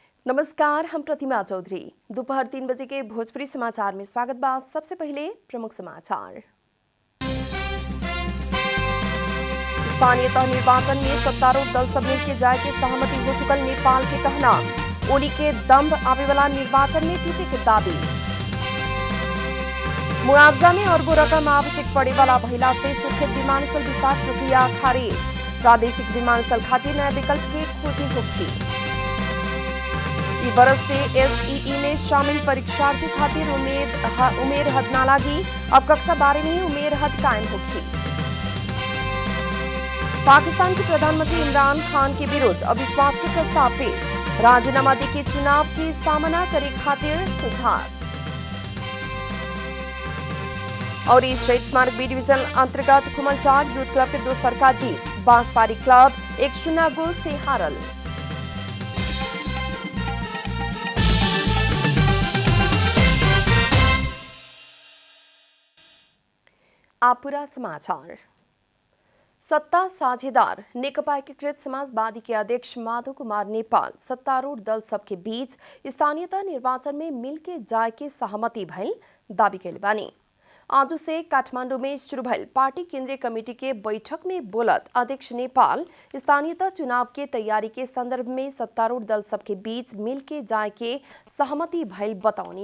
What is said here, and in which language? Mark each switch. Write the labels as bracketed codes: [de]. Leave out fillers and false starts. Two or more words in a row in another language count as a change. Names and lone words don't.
[bho] नमस्कार, हम प्रतिमा चौधरी। दोपहर 3 बजे के भोजपुरी समाचार में स्वागत बा। सबसे पहले प्रमुख समाचार। स्थानीय तह निर्वाचन में सत्तारूढ़ दल सब मिलकर जाए के सहमति हो चुकल नेपाल के कहना। ओली के दम्भ आवे वाला निर्वाचन में टूटे के दावी। मुआवजा में अरबों रकम आवश्यक पड़े वाला महिला से सुर्खेत विमानस्थल विस्तार प्रक्रिया खारिज। प्रादेशिक विमानस्थल खातिर नया विकल्प के खोजी होगी। इस बरस से एसईई में शामिल परीक्षार्थी खातिर उमेर हद ना लागी। अब कक्षा 12 में ही उमेर हद कायम होगी। पाकिस्तान के प्रधानमंत्री इमरान खान के विरुद्ध अविश्वास के प्रस्ताव पेश। राजीनामा देके चुनाव की सामना करे खातिर सुझाव। और इस शहीद स्मारक बी डिवीजन अंतर्गत कुमलटार यूथ क्लब के दोसर का जीत। बांसपारी क्लब 1-0 गोल से हारल। आप पूरा समाचार। सत्ता साझेदार नेकपा एकीकृत समाजवादी के अध्यक्ष माधव कुमार नेपाल सत्तारूढ़ दल सबके बीच स्थानीयता निर्वाचन में मिलके जाए के सहमति भइल दावी कैले बानी। आज से काठमांडू में शुरू भइल पार्टी केंद्रीय कमेटी के बैठक में बोलत अध्यक्ष नेपाल स्थानीयता चुनाव के तैयारी के संदर्भ में सत्तारूढ़ दल सबके बीच मिलके जाए के सहमति भइल बताउनी।